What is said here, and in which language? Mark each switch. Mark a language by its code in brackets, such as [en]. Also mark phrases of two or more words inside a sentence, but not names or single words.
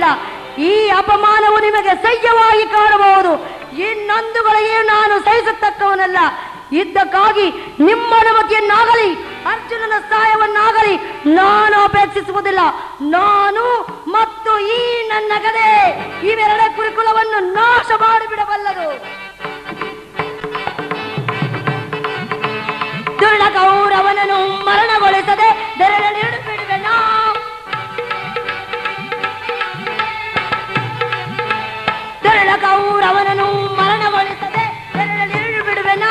[kn] ಈ ಅಪಮಾನವು ನಿಮಗೆ ಸಹ್ಯವಾಗಿ ಕಾಣಬಹುದು. ಇನ್ನೊಂದುಗಳಿಗೆ ನಾನು ಸಹಿಸತಕ್ಕವನಲ್ಲ. ಯುದ್ಧಕ್ಕಾಗಿ ನಿಮ್ಮ ಅನುಮತಿಯನ್ನಾಗಲಿ ಅರ್ಜುನನ ಸಹಾಯವನ್ನಾಗಲಿ ನಾನು ಅಪೇಕ್ಷಿಸುವುದಿಲ್ಲ. ನಾನು ಮತ್ತು ಈ ನನ್ನ ಗದೆ ಇವೆರಡ ಕುರುಕುಲವನ್ನು ನಾಶ ಮಾಡಿಬಿಡಬಲ್ಲದು. ದುರ್ಣ ಕೌರವನನ್ನು ಮರಣಗೊಳಿಸದೆ ಬೆರಳಲ್ಲಿಡು ಬಿಡುವೆನಾ? ದುರ್ಣ ಕೌರವನನ್ನು ಮರಣಗೊಳಿಸದೆ ಬೆರಳಲ್ಲಿಡು ಬಿಡುವೆನಾ?